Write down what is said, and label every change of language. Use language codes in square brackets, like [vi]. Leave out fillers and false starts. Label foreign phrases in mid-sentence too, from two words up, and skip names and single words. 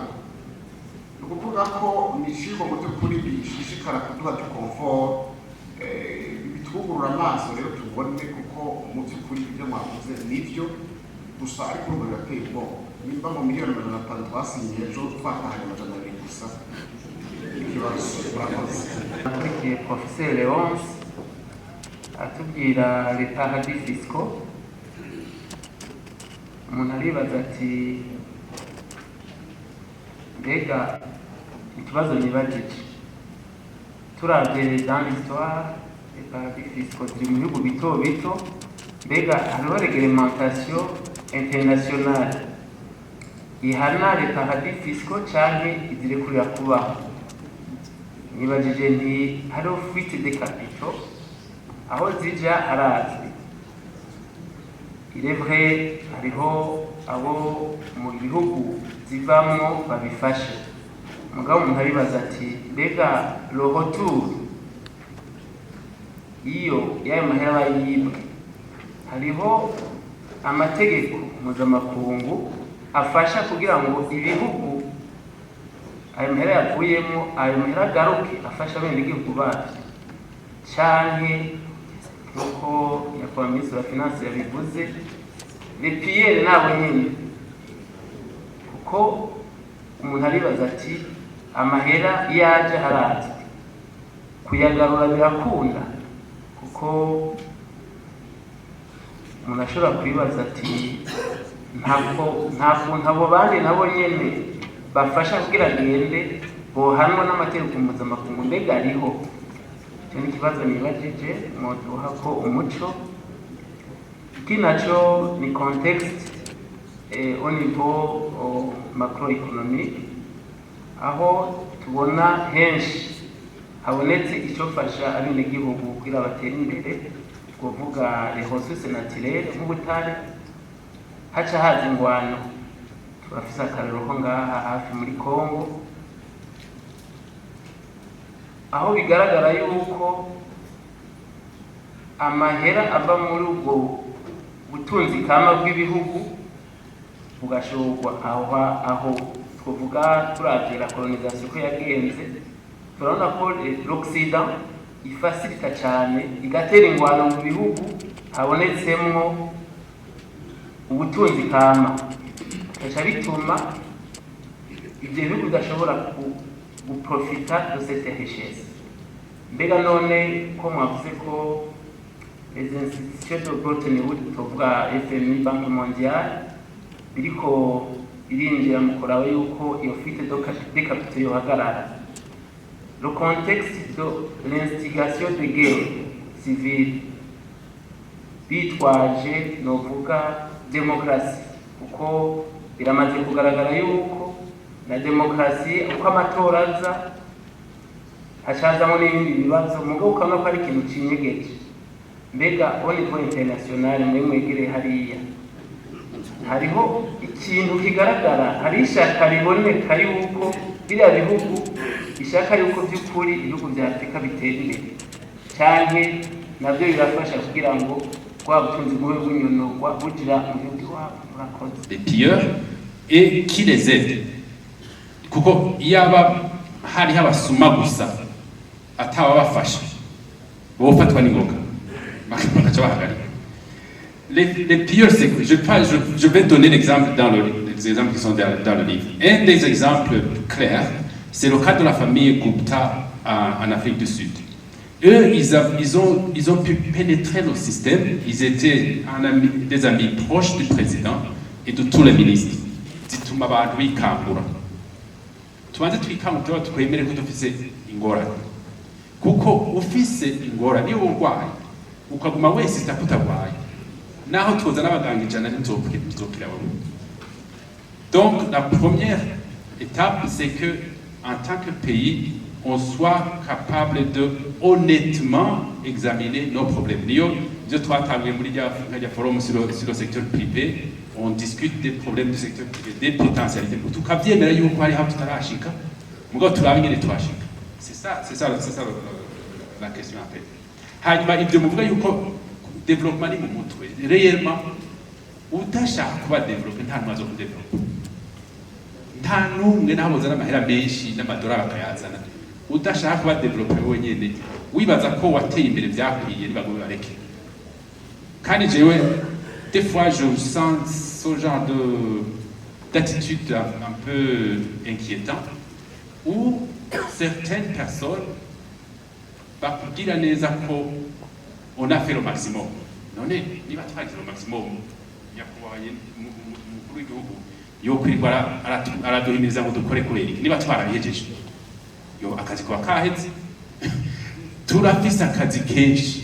[rw] Ni ukuvuga ko ni ikigo mu by'ukuri bishishikara kuduha comfort bitwugurura amaso rero tubone kuko mu by'ukuri ibyo mwavuze nibyo gusa ariko ubu birateye ubwoba. [rn] Nimba mu miliyoni 500 twasinye ejo twatahanye 200 gusa ikibazo murakoze. Akurikiye Professeur Léonce atubwira [fr] les paradis fiscaux. [rn] Umuntu aribaza ati mbega ikibazo nibagije turavye [fr] dans l'histoire les paradis fiscaux [rn] ziri mu bihugu bito bito mbega hariho [fr] réglementation internationale [rn] ihana [fr] les paradis fiscaux [rn] canke izirekurira kubaho. Nibagije nti hariho [fr] fuite de capitaux [rn] aho zija harazwi. [fr] Il est vrai [rn] hariho abo mu bihugu zivamwo babifashe mugabo umuntu aribaza ati mbega [fr] le retour [rn] iyo y'ayo mahera yibwe hariho amategeko mpuzamakungu afasha kugira ngo ibihugu ayo mahera yavuyemo ayo mahera agaruke afasha bene igihugu bacu canke nk'uko nyakubahwa minisitiri wa finance yabivuze [fr] les piliers [rn] nabo nyine kuko umuntu aribaza ati amahera yaje harazwi kuyagarura birakunda kuko umuntu ashobora kwibaza ati ntabwo abo bandi nabo nyene bafasha kugira agende bohanwa n'amategeko mpuzamakungu mbega ariho. Icyo ni ikibazo nibajije mwoduha ko umuco iki naco ni context [fr] au niveau macroéconomique [rn] aho tubona henshi habonetse icyofasha abenegihugu kugira batera imbere twovuga [fr] les ressources naturelles [rn] nk'ubutare haca haza ingwano turafise akarero ko ngaha hafi muri Congo aho bigaragara yuko amahera ava muri ubwo butunzi kama bw'ibihugu bugashorwa aho twovuga turavye [fr] la colonisation [rn] ko yagenze turabona ko l'Occident ifacilita cyane igatera ingwano mu bihugu habonetsemwo ubutunzi kama aca bituma ibyo bihugu bidashobora guprofita [fr] de cette richesse. [rn] Mbega none ko mwavuze ko [fr] les institutions de Bretton Woods [rn] tuvuga FMI, Banque mondiale biriko irinjira mu kuraba yuko iyo [fr] fuite de capital [rn] yohagarara. [fr] Le contexte de l'instigation de guerre civile [rn] bitwaje novuga démocratie kuko biramaze kugaragara yuko na démocratie uko amatora aza hacazamo n'ibindi bibazo mugabo ukabona ko ari ikintu cinyegeje. Mbega [fr] au niveau international [rn] mwegereye hariya hariho ikintu kigaragara, hari ishaka riboneka yuko biriya bihugu ishaka yuko by'ukuri ibihugu bya Afrika bitera imbere cyane nabyo birafasha kugira ngo kwa butunzi bube bunyonogwa bugira mu gihugu wabo. Murakoze. [fr] Les pilleurs et qui les aide [rn] kuko iyaba hari habasuma gusa atawa bafasha bofatwa n'ingoga bakaca bahagarika. [fr] Les pilleurs, c'est que je vais donner l'exemple dans les exemples qui sont dans le livre. Un des exemples clairs, c'est le cas de la famille Gupta en Afrique du Sud. Eux, ils ont pu pénétrer le système. Ils étaient des amis proches du président et de tous les ministres. [rn] Zituma abantu bikangura. Tubanze twikangura twemere ko dufise ingorane. Kuko ufise ingorane niyo urwaye ukaguma wese itakutagwaye. Naho twozana abaganga ijana ntizokira wowe. [fr] Donc la première étape, c'est que en tant que pays, on soit capable de honnêtement examiner nos problèmes. Je travaille [rn] muri ya [fr] forum sur le secteur privé, on discute des problèmes du secteur privé, des potentialités. [rn] Tukavyemera yuko hari hafi tutarashika, mugabo turabe ingene twashika. [fr] C'est ça la question en fait. [rn] Hanyuma ibyo muvuga yuko développement ni mu mutwe. Réellement, udashaka kuba développer nta ntwazo ku développer. Nta numwe nabozana amahera menshi n'amadolari akayazana. Udashaka kuba développer wenyene wibaza ko wateye imbere byakwiye nibagobe bareke. Kandi jewe [fr] des fois je sens ce genre d'attitude un peu inquiétant où certaines personnes [rn] bakubwira neza ko [fr] on a fait le maximum. [rn] None niba twagize [fr] le maximum [rn] yakubanye mukuru w'igihugu yo kwirwa araduhimiriza ngo dukore kureri niba twarabihejeje yo akazi kwa kaheze turafise akazi kenshi.